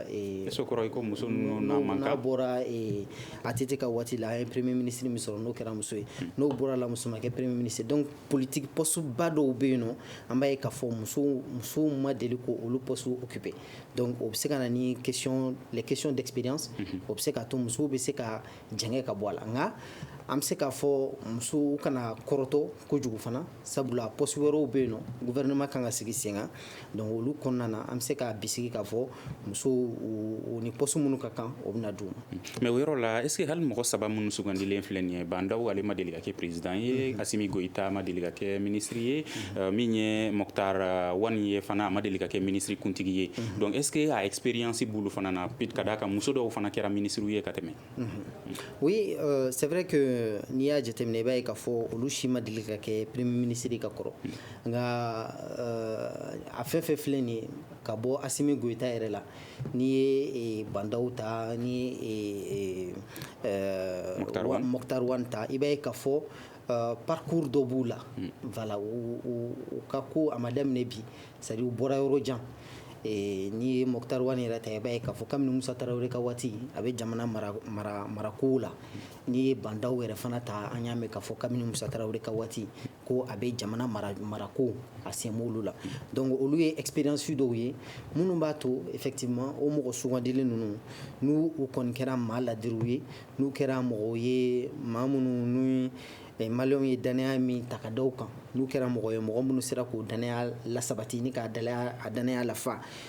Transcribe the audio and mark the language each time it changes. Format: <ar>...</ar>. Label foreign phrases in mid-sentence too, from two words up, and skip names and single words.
<bm>so kɔrɔ iko muso na manka n'a bɔra a tɛ ka waati la a ye</bm> <fr>premier ministre</fr> <bm>min sɔrɔ n'o kɛra muso ye n'o bɔra la muso ma kɛ</bm> <fr>premier ministre donc politique poste</fr> <bm>ba dɔw bɛ yen nɔ an b'a ye k'a fɔ musow ma deli ko olu</bm> <fr>poste occuper</fr> <bm>donc o bɛ se ka na ni</bm> <fr>les questions d'expérience</fr> <bm>o bɛ se ka to musow bɛ se ka jɛngɛ ka bɔ a la nka an bɛ se k'a fɔ musow kana kɔrɔtɔ kojugu fana sabula poste wɛrɛw bɛ yen nɔ gouvernement kan ka sigi sen kan donc olu kɔnɔna na an bɛ se ka bisigi k'a fɔ musow u ni poste minnu ka kan o bɛna d'u ma. mais o yɔrɔ la</bm> <fr>est ce que</fr> <bm>hali mɔgɔ saba minnu sugandilen filɛ nin ye Bandaw ale ma deli ka kɛ président ye Asimi Goïta ma deli ka kɛ ministre ye min ye Mokhtar Wani ye fana a ma deli ka kɛ ministre kuntigi ye</bm> <fr>donc est ce que</fr> <bm>a expérience b'olu fana na ka d'a kan muso dɔw fana kɛra ministre ye ka tɛmɛ.</bm> <fr>Oui, c'est vrai que</fr> <bm>n'i y'a jateminɛ i b'a ye k'a fɔ olu si ma deli ka kɛ</bm> <fr>premier ministre</fr> <bm>ka kɔrɔ nka a fɛn fɛn filɛ nin ye ka bɔ Asimi Goïta yɛrɛ la n'i ye Bandaw ta n'i ye Mokhtar Wan ta i b'a ye k'a fɔ parcours dɔ b'u la voilà u ka ko a ma daminɛ bi</bm> <fr>c'est à dire</fr> <bm>u bɔra yɔrɔ jan n'i ye Mokhtar Wan yɛrɛ ta i b'a ye k'a fɔ kabini Musa Tarawele ka waati a bɛ jamana marakow la n'i ye Bandaw yɛrɛ fana ta an y'a mɛn k'a fɔ kabini Musa Tarawele ka waati ko a bɛ jamana marako a sen b'olu la donc olu ye expérience dɔw ye minnu b'a to effectivement o mɔgɔ sugandilen ninnu n'u kɔni kɛra maa ladiriw ye n'u kɛra mɔgɔw ye maa minnu ni Maliens ye danaya min ta ka da u kan n'u kɛra mɔgɔ ye mɔgɔ minnu sera k'o danaya lasabati ni k'a danaya lafa</bm>